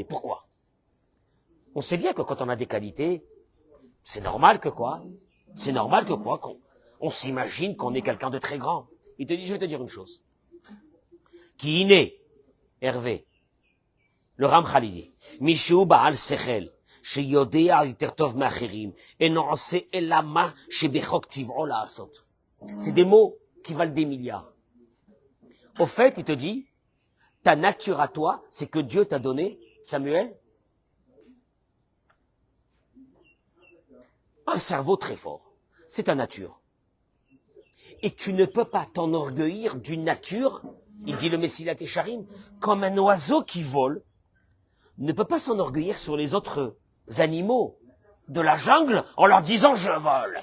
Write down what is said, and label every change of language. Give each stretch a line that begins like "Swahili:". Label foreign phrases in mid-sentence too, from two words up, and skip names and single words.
French: Pourquoi? On sait bien que quand on a des qualités, c'est normal que quoi? C'est normal que quoi? On s'imagine qu'on est quelqu'un de très grand. Il te dit, je vais te dire une chose. Qui inné, Hervé, le Ramchal dit,
Hebrew: מי שהוא בעל שכל, שיודע יותר טוב מאחרים, אינו עושה אלא מה שבחוק טבעו לעשות.
French: C'est des mots qui valent des milliards. Au fait, il te dit, ta nature à toi, c'est que Dieu t'a donné, Samuel, un cerveau très fort. C'est ta nature. Et tu ne peux pas t'enorgueillir d'une nature, il dit le Messilat Técharim, comme un oiseau qui vole, ne peut pas s'enorgueillir sur les autres animaux de la jungle en leur disant je vole.